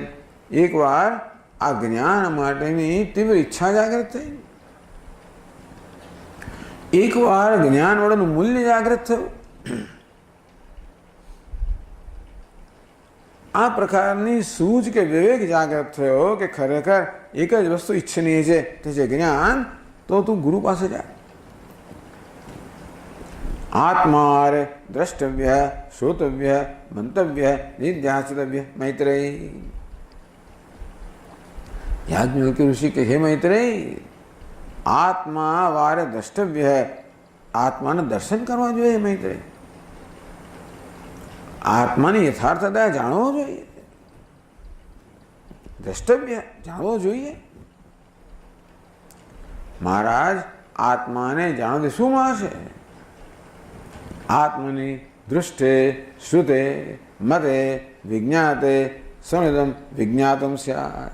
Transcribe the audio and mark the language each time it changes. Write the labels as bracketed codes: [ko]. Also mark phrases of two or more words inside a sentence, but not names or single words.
[gu] એકવાર આ જ્ઞાન માટેની તીવ્ર ઈચ્છા જાગૃત થઈ, એકવાર જ્ઞાન વડેનું મૂલ્ય જાગૃત થયું. આ પ્રકારની સૂઝ કે વિવેક જાગૃત થયો કે ખરેખર એક જ વસ્તુ ઈચ્છનીય છે, તે છે જ્ઞાન. તો તું ગુરુ પાસે જા. [sa] आत्मा द्रष्टव्य, श्रोतव्य, मंतव्य, निध्यासितव्य। [hi] मैत्रेयी, याज्ञवल्क्य ऋषि के हे मैत्रेयी, आत्मा वारे द्रष्टव्य है, [gu] આત્માને દર્શન કરવા જોઈએ मैत्रेयी, આત્માની યથાર્થતા જાણવો જોઈએ, દ્રષ્ટવ્ય જાણવો જોઈએ। મહારાજ આત્માને જાણવાથી શું મળશે? [sa] આત્મની દૃષ્ટે શ્રુતે મતે વિજ્ઞાતે સમિદમ વિજ્ઞાતમ સ્યાત।